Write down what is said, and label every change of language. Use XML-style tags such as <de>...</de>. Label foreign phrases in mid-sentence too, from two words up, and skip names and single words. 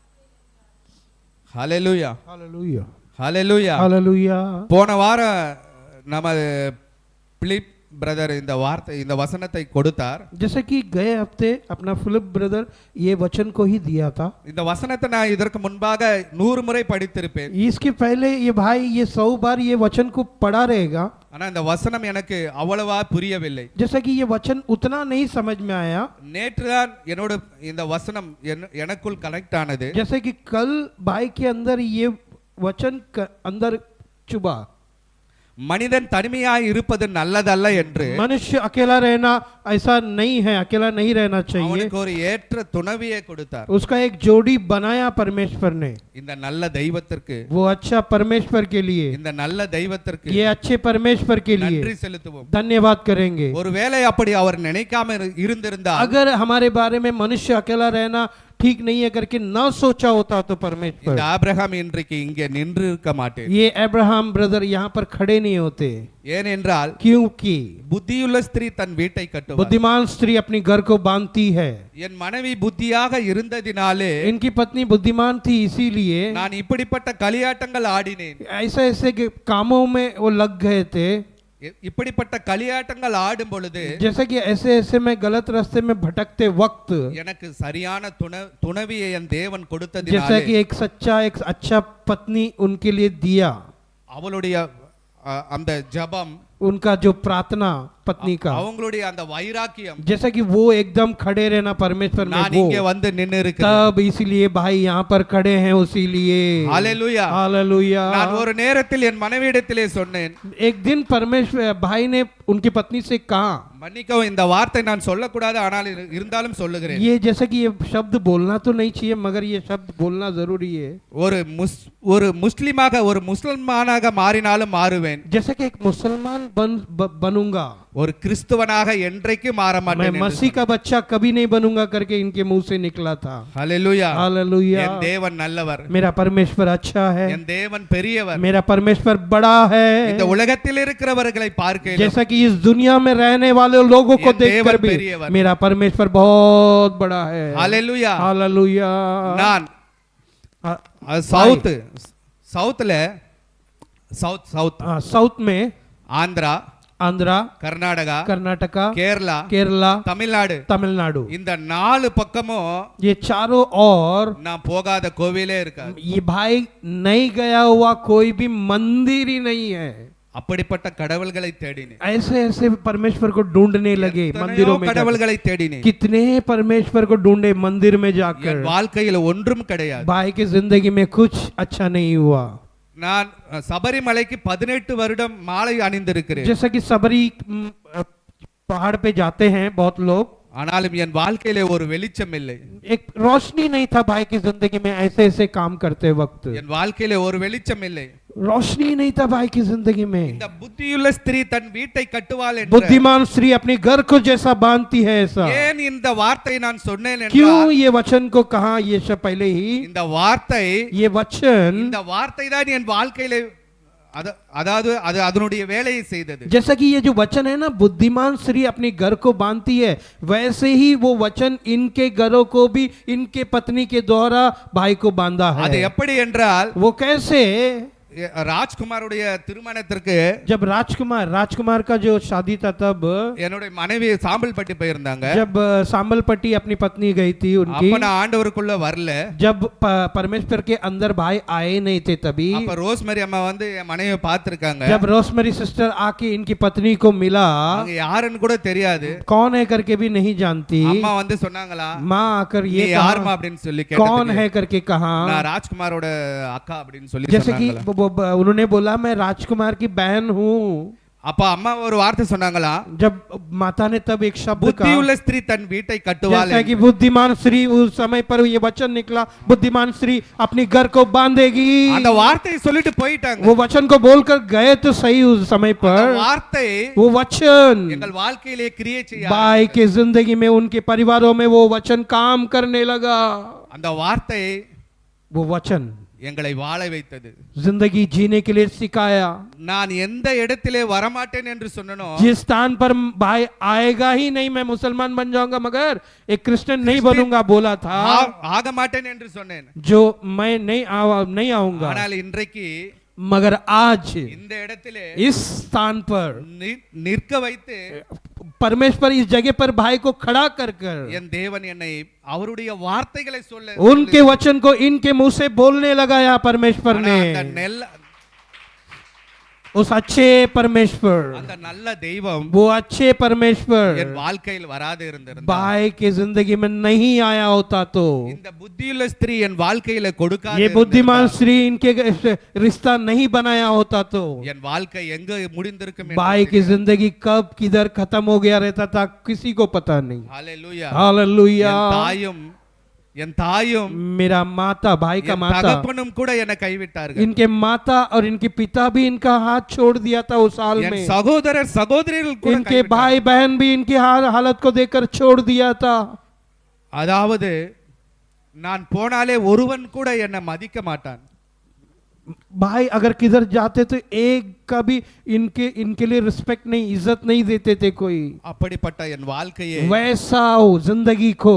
<ta>ஹalleluya,</ta> <hi>हालेलुया</hi> <ta>ஹalleluya,</ta> <hi>हालेलुया।</hi> <ta>போன வாரம் நம்ம பிலிப் பிரதர் இந்த வார்த்தை இந்த வசனத்தை கொடுத்தார்.</ta> <hi>जैसे कि गए हफ्ते अपना फिलिप ब्रदर ये वचन को ही दिया था.</hi> <ta>இந்த வசனத்தை நான் இதற்கு முன்பாக 100 முறை படித்திருப்பேன்.</ta> <hi>इसके पहले ये भाई ये 100 बार ये वचन को पढ़ा रहेगा.</hi> <ta>ஆனா இந்த வசனம் எனக்கு அவ்வளவா புரியவில்லை.</ta> <hi>जैसा कि ये वचन उतना नहीं समझ में आया.</hi> <ta>நேற்று தான் என்னோட இந்த வசனம் எனக்குள் கனெக்ட் ஆனது.</ta> <hi>जैसे कि कल भाई के अंदर ये वचन अंदर चुभा.</hi> <ta>மனிதன் தனிமையாய் இருப்பது நல்லதல்ல என்று,</ta> <hi>मनुष्य अकेला रहना ऐसा नहीं है, अकेला नहीं रहना चाहिए.</hi> <ta>அவனுக்கு ஒரு ஏற்ற துணைவியை கொடுத்தார்.</ta> <hi>उसका एक जोड़ी बनाया परमेश्वर ने.</hi> <ta>இந்த நல்ல தெய்வத்திற்கு,</ta> <hi>वो अच्छा परमेश्वर के लिए,</hi> <ta>இந்த நல்ல தெய்வத்திற்கு</ta> <hi>ये अच्छे परमेश्वर के लिए</hi> <ta>நன்றி செலுத்துவோம்.</ta> <hi>धन्यवाद करेंगे.</hi> <ta>ஒருவேளை அப்படி அவர் நினைக்காம இருந்திருந்தால்,</ta> <hi>अगर हमारे बारे में मनुष्य अकेला रहना ठीक नहीं है करके न सोचा होता तो परमेश्वर,</hi> <ta>இந்த ஆபிரகாம் இன்றைக்கு இங்கே நின்று இருக்க மாட்டேன்.</ta> <hi>ये अब्राहम ब्रदर यहाँ पर खड़े नहीं होते.</hi> <ta>ஏனென்றால்</ta> <hi>क्योंकि</hi> <ta>புத்தியுள்ள ஸ்திரீ தன் வீட்டை கட்டுவாள்.</ta> <hi>बुद्धिमान स्त्री अपनी घर को बांधती है.</hi> <ta>என் மனைவி புத்தியாக இருந்ததினாலே</ta> <hi>इनकी पत्नी बुद्धिमान थी, इसीलिए</hi> <ta>நான் இப்படிப்பட்ட களியாட்டங்கள் ஆடினேன்.</ta> <hi>ऐसे ऐसे के कामों में वो लग गए थे.</hi> <ta>இப்படிப்பட்ட களியாட்டங்கள் ஆடும் பொழுது</ta> <hi>जैसे कि ऐसे ऐसे में गलत रास्ते में भटकते वक्त</hi> <ta>எனக்கு சரியான துணைவியை என் தேவன்</ta> <hi>जैसा</hi> <ta>கொடுத்ததினாலே</ta> <hi>कि एक सच्चा एक अच्छा पत्नी उनके लिए दिया.</hi> <ta>அவளுடைய அந்த ஜெபம்,</ta> <hi>उनका जो प्रार्थना पत्नी का,</hi> <ta>அவங்களுடைய அந்த வைராக்கியம்,</ta> <hi>जैसा कि वो एकदम खड़े रहना परमेश्वर में,</hi> <ta>நான்</ta> <hi>वो</hi> <ta>இங்கே வந்து நின்னு இருக்கிறேன்.</ta> <hi>तब इसीलिए भाई यहाँ पर खड़े हैं. उसीलिए</hi> <ta>ஹalleluya.</ta> <hi>हालेलुया.</hi> <ta>நான் ஒரு நேரத்தில் என் மனைவியிடத்திலே சொன்னேன்,</ta> <hi>एक दिन परमेश्वर भाई ने उनकी पत्नी से कहा,</hi> <ta>மன்னிக்கவும் இந்த வார்த்தை நான் சொல்லக்கூடாது, ஆனால் இருந்தாலும் சொல்லுகிறேன்.</ta> <hi>ये जैसे कि ये शब्द बोलना तो नहीं चाहिए मगर ये शब्द बोलना जरूरी है.</hi> <ta>ஒரு முஸ்லிமாக ஒரு முஸ்லிமானாக மாறினாலும் மாறுவேன்.</ta> <hi>जैसे कि एक मुसलमान बनूंगा,</hi> <ta>ஒரு கிறிஸ்துவனாக என்றைக்கு மாற</ta> <hi>मैं</hi> <ta>மாட்டேன்.</ta> <hi>मसीह का बच्चा कभी नहीं बनूंगा करके इनके मुंह से निकला था.</hi> <ta>ஹalleluya.</ta> <hi>हालेलुया.</hi> <ta>என் தேவன் நல்லவர்,</ta> <hi>मेरा परमेश्वर अच्छा है,</hi> <ta>என் தேவன் பெரியவர்.</ta> <hi>मेरा परमेश्वर बड़ा है.</hi> <ta>இந்த உலகத்தில் இருக்கிறவர்களை பார்க்கையிலும்</ta> <hi>जैसा कि इस दुनिया में रहने वाले लोगों को ये देखकर देवर भी पेरियवर। मेरा परमेश्वर बहुत बड़ा है.</hi> <ta>ஹalleluya.</ta> <hi>हालेलुया.</hi> <ta>நான் சவுத்ல</ta> <hi>साउथ में</hi> <ta>ஆந்திரா,</ta> <hi>आंध्रा,</hi> <ta>கர்நாடகா,</ta> <hi>कर्नाटका,</hi> <ta>கேரளா,</ta> <hi>केरला,</hi> <ta>தமிழ்நாடு,</ta> <hi>तमिलनाडु,</hi> <ta>இந்த 4 பக்கமும்</ta> <hi>ये चारों ओर</hi> <ta>நான் போகாத கோவிலே இருக்காது.</ta> <hi>ये भाई नहीं गया हुआ कोई भी मंदिर ही नहीं है.</hi> <ta>அப்படிப்பட்ட கடவுள்களை தேடினேன்.</ta> <hi>ऐसे ऐसे परमेश्वर को ढूंढने लगे मंदिरों में.</hi> <ta>கடவுள்களை தேடினேன்.</ta> <hi>कितने परमेश्वर को ढूंढे मंदिर में जाकर.</hi> <ta>என் வாழ்க்கையில் ஒன்றும் கிடையாது.</ta> <hi>भाई की जिंदगी में कुछ अच्छा नहीं हुआ.</hi> <ta>நான் சபரிமலைக்கு 18 வருடம் மாலை அணிந்திருக்கிறேன்.</ta> <hi>जैसा कि सबरी पहाड़ पे जाते हैं बहुत लोग,</hi> <ta>ஆனாலும் என் வாழ்க்கையிலே ஒரு வெளிச்சம் இல்லை.</ta> <hi>एक रोशनी नहीं था भाई की जिंदगी में. ऐसे ऐसे काम करते वक्त</hi> <ta>என் வாழ்க்கையிலே ஒரு வெளிச்சம் இல்லை.</ta> <hi>रोशनी नहीं था भाई की जिंदगी में.</hi> <ta>இந்த புத்தியுள்ள ஸ்திரீ தன் வீட்டை கட்டுவாள் என்று</ta> <hi>बुद्धिमान स्त्री अपनी घर को जैसा बांधती है ऐसा.</hi> <ta>ஏன் இந்த வார்த்தை நான் சொன்னேன்</ta> <hi>क्यों</hi> <ta>என்றால்,</ta> <hi>ये वचन को कहा ये सब पहले ही.</hi> <ta>இந்த வார்த்தை</ta> <hi>ये वचन</hi> <ta>இந்த வார்த்தை தான் என் வாழ்க்கையிலே அதாவது அது அதனுடைய வேலையை செய்தது.</ta> <hi>जैसा कि ये जो वचन है ना, बुद्धिमान स्त्री अपनी घर को बांधती है, वैसे ही वो वचन इनके घरों को भी इनके पत्नी के द्वारा भाई को बांधा</hi> <ta>அது</ta> <hi>है.</hi> <ta>எப்படி என்றால்,</ta> <hi>वो कैसे?</hi> <ta>ராஜ்குமாருடைய திருமணத்திற்கு</ta> <hi>जब राजकुमार का जो शादी था तब</hi> <ta>என்னுடைய மனைவி சாம்பல்பட்டி போயிருந்தாங்க.</ta> <hi>जब सांबलपट्टी अपनी पत्नी गई थी उनकी,</hi> <ta>அப்ப நான் ஆண்டவருக்குள்ள வரல.</ta> <hi>जब परमेश्वर के अंदर भाई आए नहीं थे तभी.</hi> <ta>அப்ப ரோஸ்மரி அம்மா வந்து என் மனைவியை பார்த்திருக்காங்க.</ta> <hi>जब रोसमेरी सिस्टर आके इनकी पत्नी को मिला,</hi> <ta>அவங்க யாருன்னு கூட தெரியாது.</ta> <hi>कौन है करके भी नहीं जानती.</hi> <ta>அம்மா வந்து சொன்னாங்களா,</ta> <hi>माँ आकर</hi> <ta>நீ</ta> <hi>ये</hi> <ta>யாருமா</ta> <hi>कहा,</hi> <ta>அப்படின்னு சொல்லி</ta> <hi>कौन</hi> <ta>கேட்டதுக்கு,</ta> <hi>है करके कहा.</hi> <ta>நான் ராஜ்குமாரோட அக்கா அப்படின்னு சொல்லி</ta> <hi>जैसे कि</hi> <ta>சொன்னாங்களா.</ta> <hi>उन्होंने बोला मैं राजकुमार की बहन हूँ.</hi> <ta>அப்ப அம்மா ஒரு வார்த்தை சொன்னாங்களா,</ta> <hi>जब माता ने तब एक शब्द कहा,</hi> <ta>புத்தியுள்ள ஸ்திரீ தன் வீட்டை கட்டுவாள்.</ta> <hi>जैसा कि बुद्धिमान स्त्री, उस समय पर ये वचन निकला, बुद्धिमान स्त्री अपनी घर को बांधेगी.</hi> <ta>அந்த வார்த்தையை சொல்லிட்டு போயிட்டாங்க.</ta> <hi>वो वचन को बोलकर गए तो सही उस समय</hi> <ta>அந்த</ta> <hi>पर.</hi> <ta>வார்த்தை</ta> <hi>वो वचन</hi> <ta>எங்கள் வாழ்க்கையிலே கிரியை செய்ய</ta> <hi>भाई के जिंदगी में, उनके परिवारों में वो वचन काम करने लगा.</hi> <ta>அந்த வார்த்தை</ta> <hi>वो वचन</hi> <ta>எங்களை வாழ வைத்தது.</ta> <hi>जिंदगी जीने के लिए सिखाया.</hi> <ta>நான் எந்த இடத்திலே வரமாட்டேன் என்று சொன்னனோ,</ta> <hi>जिस स्थान पर भाई आएगा ही नहीं, मैं मुसलमान बन जाऊंगा मगर एक क्रिश्चियन नहीं बनूंगा बोला था,</hi> <ta>ஆக மாட்டேன் என்று சொன்னேன்.</ta> <hi>जो मैं नहीं आऊंगा.</hi> <ta>ஆனால் இன்றைக்கு</ta> <hi>मगर आज</hi> <ta>இந்த இடத்திலே</ta> <hi>इस स्थान पर</hi> <ta>நிற்க வைத்து</ta> <hi>परमेश्वर इस जगह पर भाई को खड़ा कर कर</hi> <ta>என் தேவன் என்னை அவருடைய வார்த்தைகளை சொல்ல</ta> <hi>उनके वचन को इनके मुंह से बोलने लगाया परमेश्वर</hi> <ta>ஆனா</ta> <hi>ने</hi> <ta>அந்த</ta> <hi>उस अच्छे परमेश्वर</hi> <ta>அந்த நல்ல தெய்வம்</ta> <hi>वो अच्छे परमेश्वर</hi> <ta>என் வாழ்க்கையில் வராது இருந்திருந்தார்</ta> <hi>भाई के जिंदगी में नहीं आया होता तो</hi> <ta>இந்த புத்தியுள்ள ஸ்திரீ என் வாழ்க்கையில கொடுக்காது</ta> <hi>ये बुद्धिमान स्त्री इनके रिश्ता नहीं बनाया होता तो</hi> <ta>என் வாழ்க்கை எங்க முடிந்திருக்கும்</ta> <hi>भाई की जिंदगी कब किधर खत्म हो गया रहता था किसी को पता नहीं</hi> <ta>ஹalleluya</ta> <hi>हालेलुया</hi> <ta>என் தாயும்</ta> <hi>मेरा माता भाई का</hi> <ta>என்</ta> <hi>माता</hi> <ta>தகப்பனும் கூட என்னை கைவிட்டார்கள்</ta> <hi>इनके माता और इनके पिता भी इनका हाथ छोड़ दिया था उस हाल</hi> <ta>என்</ta> <hi>में</hi> <ta>சகோதரர் சகோதரிகள் கூட</ta> <hi>इनके भाई बहन भी इनकी हालत को देखकर छोड़ दिया था</hi> <ta>அதாவது நான் போனாலே ஒருவன் கூட என்னை மதிக்க மாட்டான்</ta> <hi>भाई अगर किधर जाते तो एक का भी इनके लिए रिस्पेक्ट नहीं इज्जत नहीं देते थे कोई</hi> <ta>அப்படிப்பட்ட என் வாழ்க்கையை</ta> <hi>वैसा हो जिंदगी को</hi>